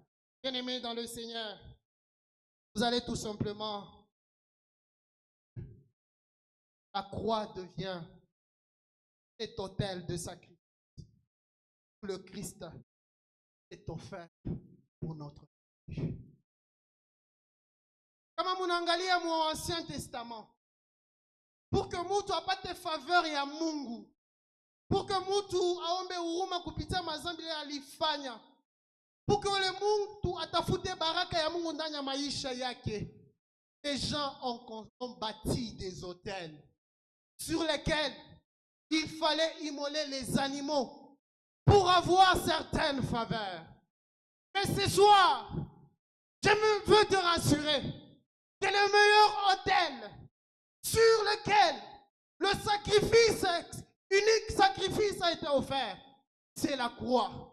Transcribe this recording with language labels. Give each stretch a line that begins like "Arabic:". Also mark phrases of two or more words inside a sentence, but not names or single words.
French: Bien-aimés dans le Seigneur, vous allez tout simplement, la croix devient cet autel de sacrifice. Le Christ est offert pour notre vie.
Swahili: Kama munaangalia mu Ancien Testament,
French: pour que
Swahili: mtu apate faveur ya Mungu,
French: pour que
Swahili: mtu aombe huruma kupitia mazambi ile alifanya,
French: pour que le
Swahili: mtu atafute baraka ya Mungu ndani ya maisha yake,
French: les gens ont bâti des autels sur lesquels il fallait immoler les animaux pour avoir certaines faveurs. Mais ce soir, je veux te rassurer que le meilleur autel sur lequel le sacrifice, unique sacrifice a été offert, c'est la croix.